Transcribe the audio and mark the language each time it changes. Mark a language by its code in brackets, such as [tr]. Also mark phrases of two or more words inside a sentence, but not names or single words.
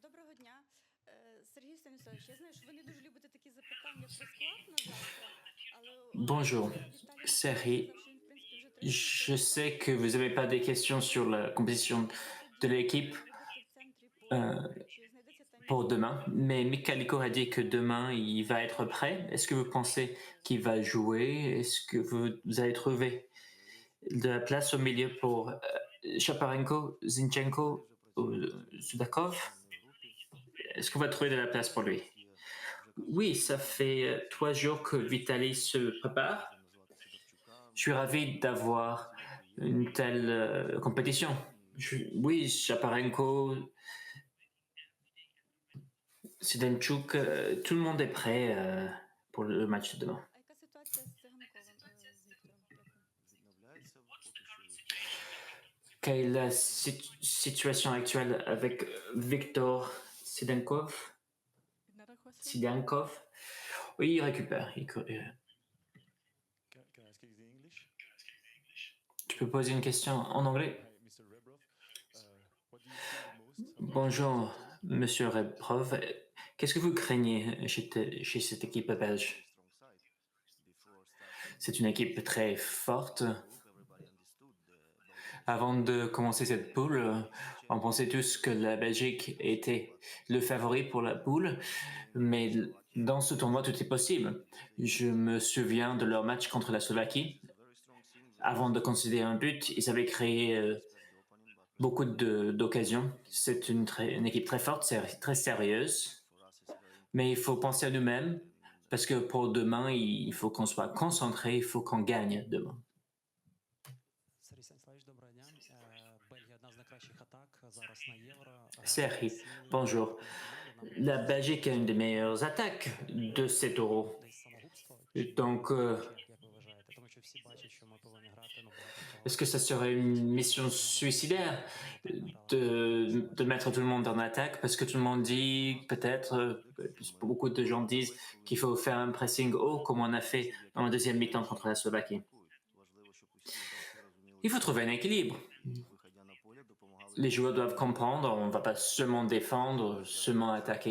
[uk] Доброго дня. Сергій Станіславович, я знаю, що ви не дуже любите такі запитання про склад на завтра, але [fr] Bonjour, [uk] Віталій Миколаївич Serhi. сказав, що він, в принципі, вже тренується. [fr] Je [uk] Як ви [fr] sais que [uk] думаєте, [fr] vous n'avez pas des questions sur la composition [uk] можна [fr] de [uk] тоді [fr] l'équipe [uk] робити в центрі поля? euh, Чи знайдеться там [fr] pour [uk] місце [fr] demain, [uk] для [fr] mais Mikaliko a dit que demain il va être prêt. Est-ce que vous pensez qu'il va jouer? Est-ce que vous allez trouver de la place au milieu pour Shaparenko, Zinchenko ou Sudakov? Est-ce qu'on va trouver de la place pour lui? Oui, ça fait 3 jours que Vitaly se prépare. Je suis ravi d'avoir une telle compétition. Oui, Shaparenko, Sidenchuk, tout le monde est prêt pour le match de demain. [uk] А яка ситуація з Циганковим, з Віктором? Дякую. [fr] Quelle est la situation actuelle avec Victor Sidenkov? Sidankov? Oui, il récupère. [en] Can I speak the English? [fr] Tu peux poser une question en anglais? [en] Hi, Mr. Rebrov. What do you fear most about [fr] Bonjour, [en] the team? [fr] Monsieur Rebrov. Qu'est-ce que vous craignez chez cette équipe belge? C'est une équipe très forte. Avant de commencer cette poule, on pensait tous que la Belgique était le favori pour la poule, mais dans ce tournoi, tout est possible. Je me souviens de leur match contre la Slovaquie. Avant de concéder un but, ils avaient créé beaucoup d'occasions. C'est une équipe très forte, très sérieuse, mais il faut penser à nous-mêmes, parce que pour demain, il faut qu'on soit concentré, il faut qu'on gagne demain. [uk] Сергій Станіславович, доброго дня. Бельгія одна з найкращих атак зараз на Євро. [fr] Serhi, bonjour. La Belgique a une des meilleures attaques de cet euro. Donc, [uk] Як ви вважаєте? Тому що всі бачать, що ми повинні грати [fr] est-ce que ça serait une mission suicidaire de mettre tout le monde en attaque? Parce que tout le monde dit, peut-être, beaucoup de gens disent qu'il faut faire un pressing haut comme on a fait dans la deuxième mi-temps contre la Slovaquie. Il faut trouver un équilibre. Les joueurs doivent comprendre, on ne va pas seulement défendre, seulement attaquer.